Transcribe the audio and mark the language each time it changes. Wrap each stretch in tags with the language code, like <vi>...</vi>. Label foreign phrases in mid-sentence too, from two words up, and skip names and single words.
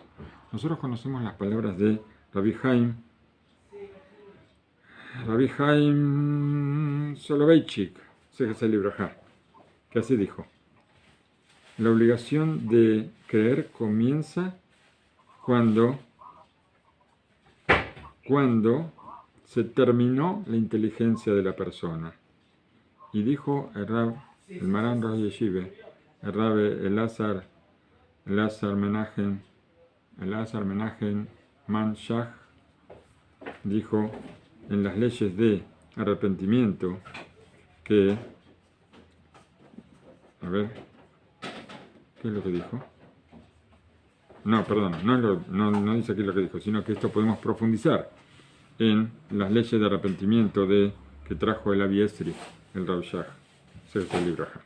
<es>Nosotros conocemos las palabras de Rabbi Haim Soloveitchik, que así dijo: la obligación de creer comienza cuando se terminó la inteligencia de la persona. Y dijo el Maran Rosh Yeshive, el Rabbe Elazar Menachem Man Shach, dijo en las leyes de arrepentimiento que, a ver, ¿qué es lo que dijo? No, perdón, no dice aquí lo que dijo, sino que esto podemos profundizar en las leyes de arrepentimiento que trajo el Avi Esri, el Rav Shach, el libro.</es>